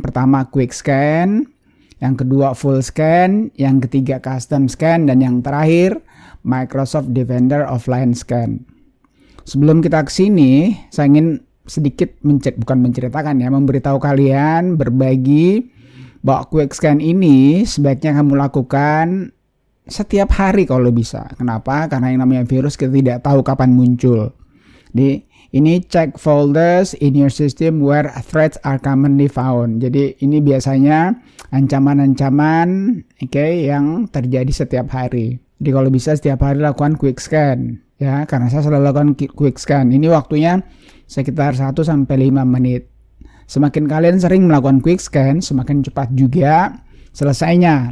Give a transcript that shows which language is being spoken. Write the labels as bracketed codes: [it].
[id] Pertama Quick Scan, yang kedua Full Scan, yang ketiga Custom Scan, dan yang terakhir Microsoft Defender Offline Scan. Sebelum kita ke sini, saya ingin sedikit memberitahu kalian, berbagi bahwa Quick Scan ini sebaiknya kamu lakukan setiap hari kalau bisa. Kenapa? Karena yang namanya virus kita tidak tahu kapan muncul. Ini [en] check folders in your system where threats are commonly found. [id] Jadi ini biasanya ancaman-ancaman yang terjadi setiap hari. Jadi kalau bisa setiap hari lakukan quick scan ya, karena saya selalu lakukan quick scan. Ini waktunya sekitar 1-5 menit. Semakin kalian sering melakukan quick scan, semakin cepat juga selesainya.